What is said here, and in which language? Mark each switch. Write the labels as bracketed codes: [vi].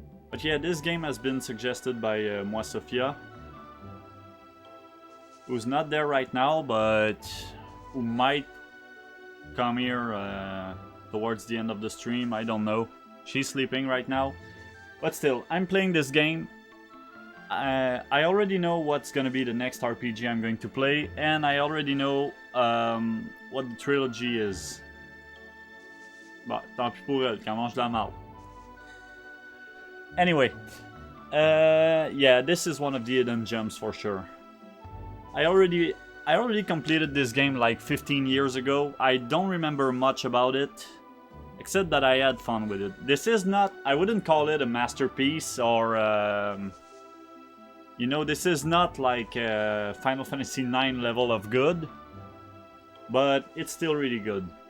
[en] But yeah, this game has been suggested by Moi Sophia, who's not there right now, but who might come here towards the end of the stream. I don't know. She's sleeping right now. But still, I'm playing this game. I already know what's gonna be the next RPG I'm going to play, and I already know what the trilogy is. [fr] Bah, tant pis pour elle, qu'elle mange de la marde. [en] Anyway, yeah, this is one of the hidden gems for sure. I already completed this game like 15 years ago. I don't remember much about it, except that I had fun with it. This is not, I wouldn't call it a masterpiece or, you know, this is not like Final Fantasy IX level of good, but it's still really good.